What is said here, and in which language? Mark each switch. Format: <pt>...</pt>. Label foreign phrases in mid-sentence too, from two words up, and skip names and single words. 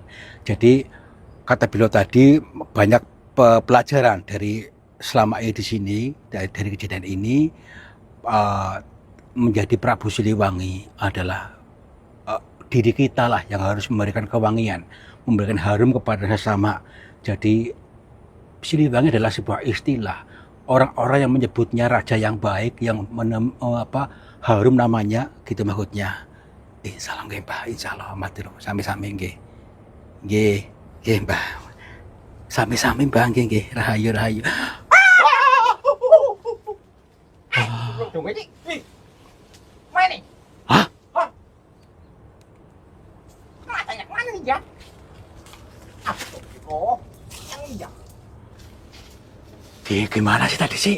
<id>Jadi kata beliau tadi banyak pelajaran dari selama ini di sini, dari kejadian ini, menjadi Prabu Siliwangi adalah diri kita lah yang harus memberikan kewangian, memberikan harum kepada sesama. Jadi Siliwangi adalah sebuah istilah. Orang-orang yang menyebutnya raja yang baik, yang harum namanya, gitu maksudnya.</id> <jv>Insyaallah nggih, Mbah. Insyaallah matur sami-sami nggih. Nggih, Mbah. Sami-sami, Mbah, nggih. Rahayu, rahayu.</jv> <id>Tunggu ini. Mana nih? Hah? Matanya mana nih, ya? Oh, yang ini ya. Gimana sih tadi sih?</id>